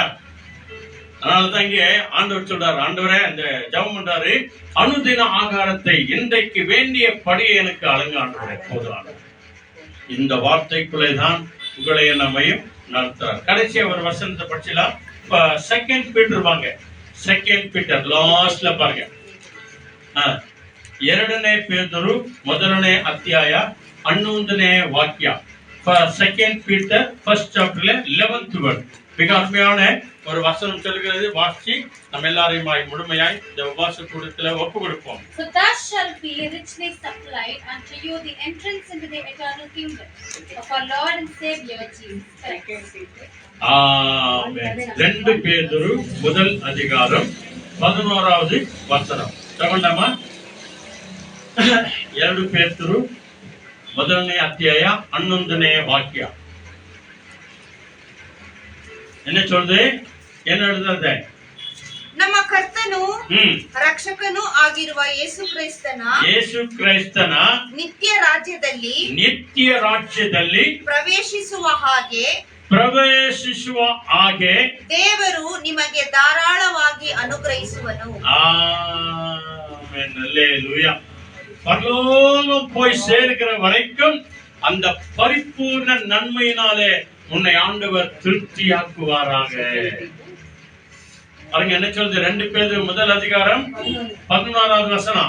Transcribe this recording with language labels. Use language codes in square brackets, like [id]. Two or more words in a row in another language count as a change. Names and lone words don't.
[ta] அதனாலதான் இங்கே ஆண்டவர் சொல்றாரு, ஆண்டவரே இந்த ஜெபம் பண்றாரு, அனுதின ஆகாரத்தை இன்றைக்கு வேண்டிய படியை எனக்கு அழங்க ஆண்டவரே போதும். இந்த வார்த்தைக்குள்ளேதான் உங்களை நம்மையும் நடத்துறார். கடைசியா ஒரு வசனத்தை படிச்சலாம். இப்ப 2 பீட்டர் வாங்க. 2 பீட்டர் லாஸ்ட்ல பாருங்க. [kn] 2ನೇ ಪೇತರು 1ನೇ ಅಧ್ಯಾಯ 11ನೇ ವಾಕ್ಯ. [en] 2 பீட்டர் 1st chapterல 11th word. [ta] மிக அருமையான ஒரு வசனம் சொல்கிறது. வாசி நம்ம எல்லாரையும் முழுமையாய் இந்த உபவாச கூட்டத்துல ஒப்பு கொடுப்போம். [en] So thus shall be richly supplied unto you the entrance into the eternal kingdom of our Lord and Savior Jesus Christ. [ta] ஆமென். 2 பேதுரு 1 அதிகாரம் 11வது வசனம். [kn] தமிழ்நாமா 2 பேதுரு 1ನೇ ಅಧ್ಯಾಯ 11ನೇ ವಾಕ್ಯ. [ta] என்ன சொல்றது? என்ன எழுதுறது? [kn] ನಮ್ಮ ಕರ್ತನು ರಕ್ಷಕನು ಆಗಿರುವ ಯೇಸು ಕ್ರಿಸ್ತನ ನಿತ್ಯ ರಾಜ್ಯದಲ್ಲಿ ಪ್ರವೇಶಿಸುವ ಹಾಗೆ ದೇವರು ನಿಮಗೆ ಧಾರಾಳವಾಗಿ ಅನುಗ್ರಹಿಸುವನು. [ta] ஆமென். அல்லேலூயா. பரலோகம் போய் சேர்க்கிற வரைக்கும் அந்த பரிபூர்ண நன்மையினாலே உன்னை ஆண்டவர் திருப்தியாக்குவாராக. பாருங்க என்ன சொல்றது? 2 பேதுரு 1 அதிகாரம் 11வது வசனம்.